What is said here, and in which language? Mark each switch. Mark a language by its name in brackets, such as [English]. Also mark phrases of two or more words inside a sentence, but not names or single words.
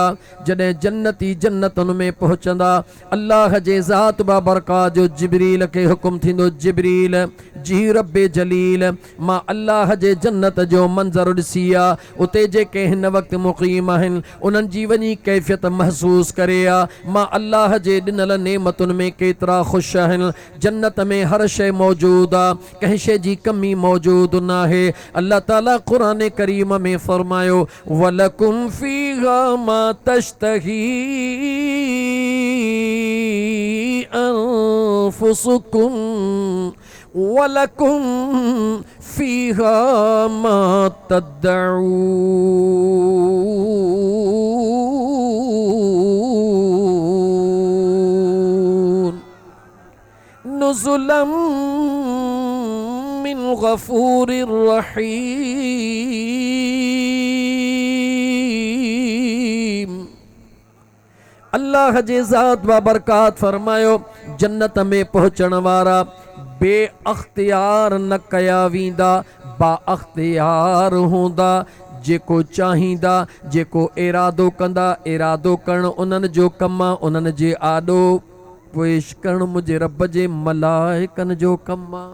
[Sindhi] जॾहिं जन्नती जन्नतुनि में पहुचंदा, अल्लाह जे ज़ात बाबरकात जो जिब्रील खे हुकुम थींदो, जिब्रील जी रब्बे जलील, मां अल्लाह जे जन्नत जो मंज़र ॾिसी आ, उते जेके हिन वक़्तु मुक़ीम आहिनि उन्हनि जी वञी कैफ़ियत महसूस करे आ, मां अल्लाह जे ॾिनल नेमतुनि में केतिरा ख़ुशि आहिनि। जन्नत में हर शइ मौजूद आ, कंहिं शइ जी कमी मौजूद न आहे। अल्लाह ताला क़ुरान करीम में फरमायो, [Arabic] ولكم فيها ما تشتهي أنفسكم ولكم فيها ما تدعون نزلا من غفور رحيم. [Sindhi] अल्लाह जे ज़ात बाबरकात फरमायो, जन्नत में पहुंचण वारा बे अख्तियार न कया वींदा, बा अख्तियार हूंदा। जेको चाहींदा, जेको इरादो कंदा, इरादो करण उन्हनि जो कमु आहे, उन्हनि जे आॾो पेश करण मुंहिंजे रब जे मलाइकनि जो कमु आहे।